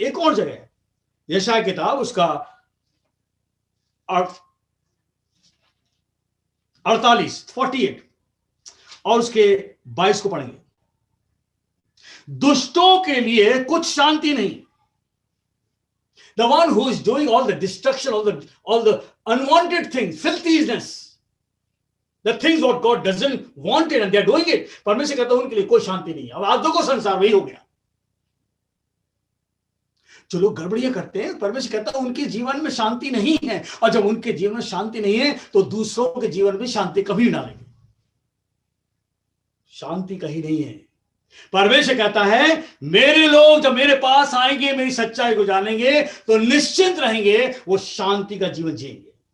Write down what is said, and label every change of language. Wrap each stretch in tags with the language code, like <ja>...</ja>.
<hi>एक और जगह है, यशायाह किताब उसका 48 और उसके 22 को पढ़ेंगे। दुष्टों के लिए कुछ शांति नहीं।</hi> <en>The one who is doing all the destruction, all the unwanted things, filthiness, the things what God doesn't want it and they are doing it,</en> <hi>परमेश्वर कहता है उनके लिए कोई शांति नहीं है। अब आज देखो संसार वही हो गया। जो लोग गड़बड़ियां करते हैं, परमेश्वर कहता है उनके जीवन में शांति नहीं है। और जब उनके जीवन में शांति नहीं है तो दूसरों के जीवन में शांति कभी ना आएगी। शांति कहीं नहीं है। परमेश्वर कहता है मेरे लोग जब मेरे पास आएंगे, मेरी सच्चाई को जानेंगे, तो निश्चिंत रहेंगे, वो शांति का जीवन जिएंगे।</hi>